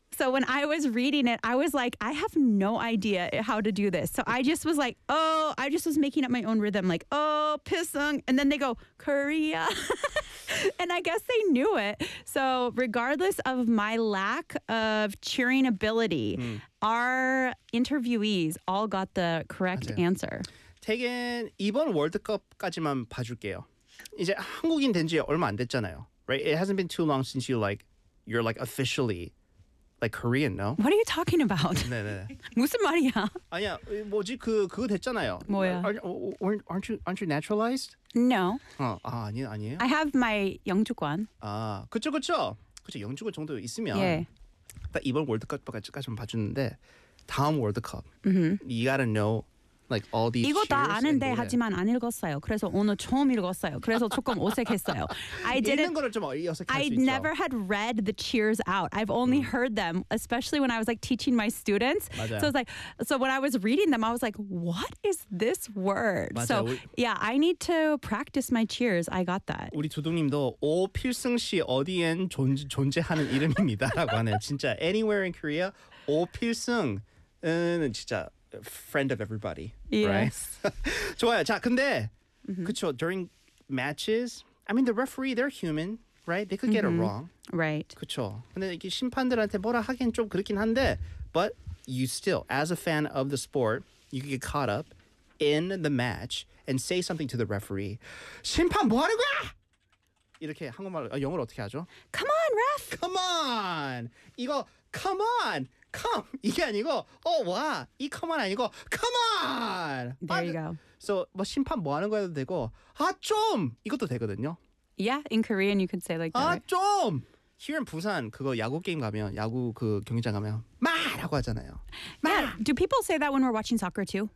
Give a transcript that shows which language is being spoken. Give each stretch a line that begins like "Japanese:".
English: So when I was reading it, I was like, I have no idea how to do this. So I just was like, oh, I just was making up my own rhythm. Like, oh, Pilsung. And then they go, Korea. And I guess they knew it. So regardless of my lack of cheering ability, our interviewees all got the correct
Korean: 맞아요.
English: answer.
Korean: 태겐 이번 월드컵까지만 봐줄게요. 이제 한국인 된 지 얼마 안 됐잖아요.
English: Right? It hasn't been too long since you're officially like Korean, no? What are you talking about?
Korean: 네, 네. 무슨 말이야? 아니야. 뭐지? 그거 됐잖아요. 뭐야?
English: Aren't you naturalized? No.
Korean: 아니에요?
English: I have my 영주권.
Korean: 아, 그렇죠. 영주권 정도 있으면 예. 딱 이번 월드컵까지만 봐주는데 다음 월드컵. Mm-hmm.
English: You gotta know like all these
Korean: 이거 다 아는데 하지만 안 읽었어요. 그래서 오늘 처음 읽었어요. 그래서 조금 어색했어요.
English: I didn't,
Korean: 읽는 거를 좀 어색할 수
English: I
Korean: 있죠.
English: Never had read the cheers out. I've only heard them, especially when I was like teaching my students.
Korean: 맞아요.
English: So it's like, so when I was reading them, I was like, what is this word?
Korean: 맞아요.
English: So yeah, I need to practice my cheers. I got that.
Korean: 우리 두둥님도 오 필승 씨 어디엔 존재하는 이름입니다라고 하네요. 진짜
English: anywhere in Korea,
Korean: 오 필승은 진짜.
English: Friend of everybody, yes. right?
Korean: 좋아요. 자, 근데 그쵸,
English: during matches, I mean, the referee, they're human, right? They could get it wrong. Right.
Korean: 그쵸. 근데 이게 심판들한테 뭐라 하긴 좀 그렇긴 한데,
English: but you still, as a fan of the sport, you could get caught up in the match and say something to the referee.
Korean: 심판 뭐 하는 거야? 이렇게 한국말로, 영어로 어떻게 하죠?
English: Come on, ref! Come on! 이거, come on! Come!
Korean: 이게 아니고,
English: oh, wow! 이 come on 아니고, come on! There you go.
Korean: So, 뭐 심판 뭐 하는 거에도 되고, 아 좀! 이것도 되거든요.
English: Yeah, in Korean you could say like that.
Korean: 아 좀!
English: Here in Busan,
Korean: 그거 야구 게임 가면, 야구 그 경기장 가면, 마! 라고 하잖아요. 마!
English: Yeah, do people say that when we're watching soccer too?